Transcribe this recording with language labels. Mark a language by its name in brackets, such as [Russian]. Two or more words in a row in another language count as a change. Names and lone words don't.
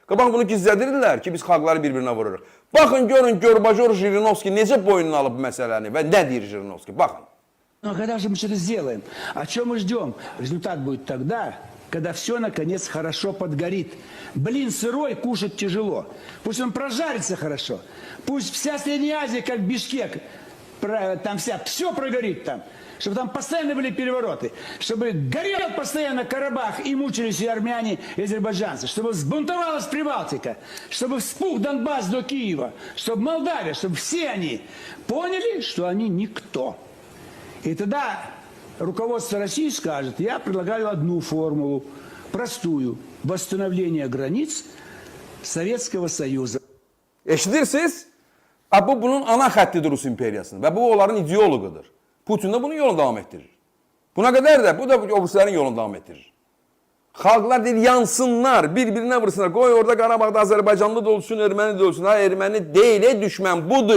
[Azerbaijani] Bax, bunu gizlədirlər ki, biz xalqları bir-birinə vururuq. Baxın, görün, Gorbajor Jirinovski necə boynuna alıb məsələni və nə deyir Jirinovski, baxın. [Russian] Но когда же мы что-то сделаем? О чем мы ждем? Результат будет тогда, когда все наконец хорошо подгорит. Блин сырой кушать тяжело. Пусть он прожарится хорошо. Пусть вся Средняя Азия, как Бишкек, там все прогорит там. Чтобы там постоянно были перевороты. Чтобы горел постоянно Карабах и мучились и армяне, и азербайджанцы. Чтобы взбунтовалась Прибалтика. Чтобы вспух Донбасс до Киева. Чтобы Молдавия, чтобы все они поняли, что они никто. И тогда руководство России скажет, я предлагаю одну формулу, простую, восстановление границ Советского Союза. [Azerbaijani] Eşidirsiniz? Bu bunun ana xəttidir Rus imperiyasının və bu onların ideoloqudur. Putin də bunun yolunu davam etdirir. Buna qədər də bu da Oğuzların yolunu davam etdirir. Xalqlar deyir, yansınlar, bir-birinə vursunlar. Qoy orada Qarabağda Azərbaycanlı da olsun, erməni də olsun. Ha, erməni deyil, düşmən budur.